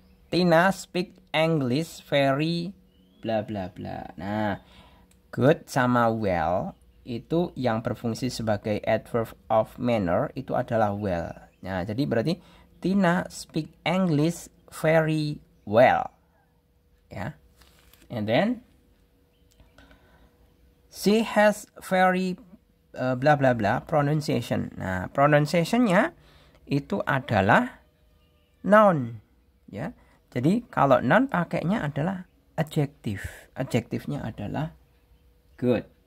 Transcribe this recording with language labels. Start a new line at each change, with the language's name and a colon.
English: Tina speak English very bla bla bla.
Indonesian: Nah, good sama well itu yang berfungsi sebagai adverb of manner itu adalah well. Nah, jadi berarti
English: Tina speak English very well.
Indonesian: Ya.
English: And then she has very bla bla bla pronunciation.
Indonesian: Nah, pronunciation-nya itu adalah noun, ya. Jadi kalau noun pakainya adalah adjective. Adjektifnya adalah good.